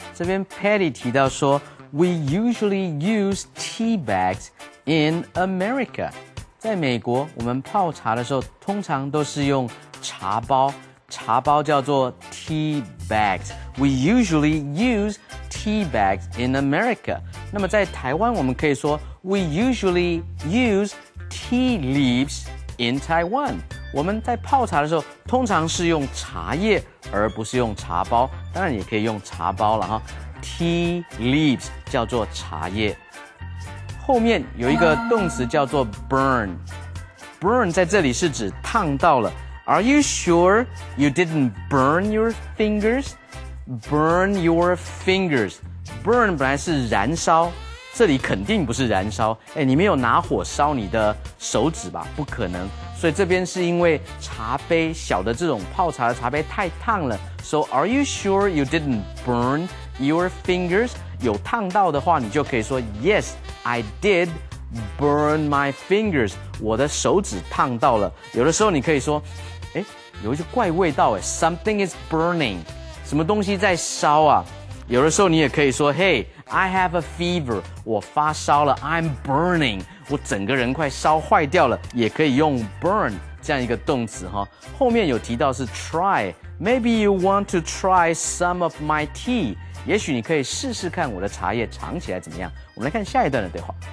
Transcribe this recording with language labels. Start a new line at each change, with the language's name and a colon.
Chinese: 这边
English: Patty
Chinese: 提到说
English: ，We usually use tea bags in America。
Chinese: 在美国，我们泡茶的时候，通常都是用茶包，茶包叫做 tea bags。
English: We usually use tea bags in America。
Chinese: 那么在台湾，我们可以说
English: We usually use tea leaves in Taiwan。
Chinese: 我们在泡茶的时候，通常是用茶叶，而不是用茶包。当然也可以用茶包了哈。 Tea leaves 叫做茶叶。后面有一个动词叫做 burn。burn 在这里是指烫到了。
English: Are you sure you didn't burn your fingers? Burn your fingers.
Chinese: Burn 本来是燃烧，这里肯定不是燃烧。你没有拿火烧你的手指吧？不可能。所以这边是因为茶杯小的这种泡茶的茶杯太烫了。
English: So are you sure you didn't burn your fingers?
Chinese: 有烫到的话，你就可以说
English: Yes, I did burn my fingers.
Chinese: 我的手指烫到了。有的时候你可以说，有一些怪味道，
English: Something is burning.
Chinese: 什么东西在烧啊？有的时候你也可以说
English: Hey, I have a fever.
Chinese: 我发烧了
English: I'm burning.
Chinese: 我整个人快烧坏掉了，也可以用 burn 这样一个动词哈。后面有提到是 try.
English: Maybe you want to try some of my tea.
Chinese: 也许你可以试试看我的茶叶尝起来怎么样。我们来看下一段的对话。